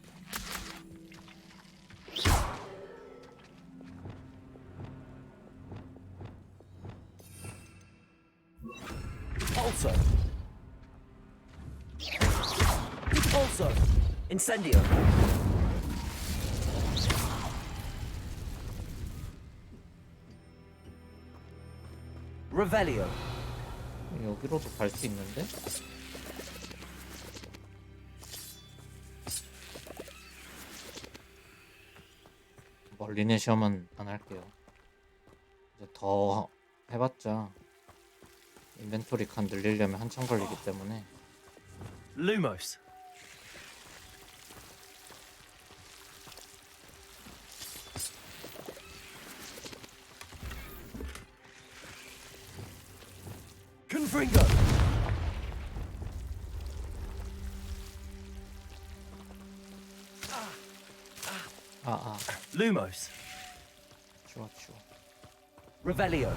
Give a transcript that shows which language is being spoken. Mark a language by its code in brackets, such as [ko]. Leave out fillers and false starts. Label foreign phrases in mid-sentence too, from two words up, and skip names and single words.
[en] Also. Also. Incendio. Revelio. [ko] 여기로도 갈 수 있는데? 멀리는 시험은 안 할게요. 이제 더 해봤자 인벤토리 칸 늘리려면 한참 걸리기 때문에. Lumos. Confringo. Lumos. 좋아. Revelio.